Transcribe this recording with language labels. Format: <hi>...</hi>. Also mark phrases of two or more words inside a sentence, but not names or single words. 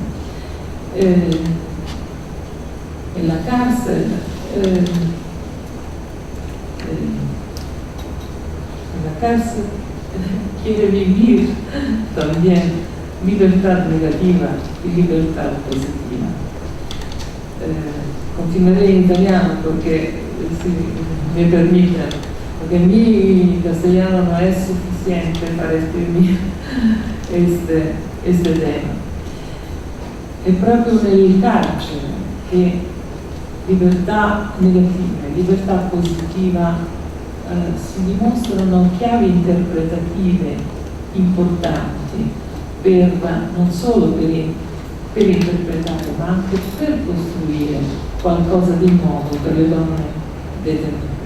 <es>En la cárcel, quiere vivir también libertad negativa y libertad positiva. Continuaré en italiano porque, si me permiten, porque mi castellano no es suficiente para escribir este tema.</es> <it>È proprio nel carcere che libertà negativa e libertà positiva si dimostrano chiavi interpretative importanti non solo per interpretare, ma anche per costruire qualcosa di nuovo per le donne detenute.</it>